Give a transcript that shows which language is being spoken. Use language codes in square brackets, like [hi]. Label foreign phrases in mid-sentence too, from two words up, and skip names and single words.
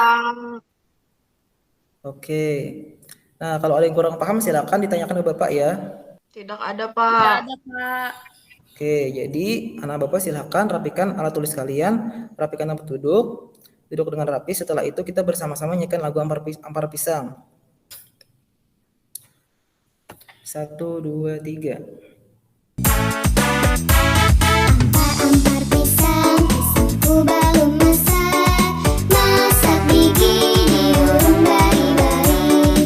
[id] Oke. Nah, kalau ada yang kurang paham silakan ditanyakan ke Bapak ya. Tidak ada, Tidak Pak. ada, Pak. Oke, jadi anak Bapak silakan rapikan alat tulis kalian, rapikan tempat duduk dengan rapi. Setelah itu kita bersama-sama nyanyikan lagu Ampar Pisang. 1, 2, 3. [bjn] Ampar pisang, pisangku belum masak. Masak gigi diurung bari-bari.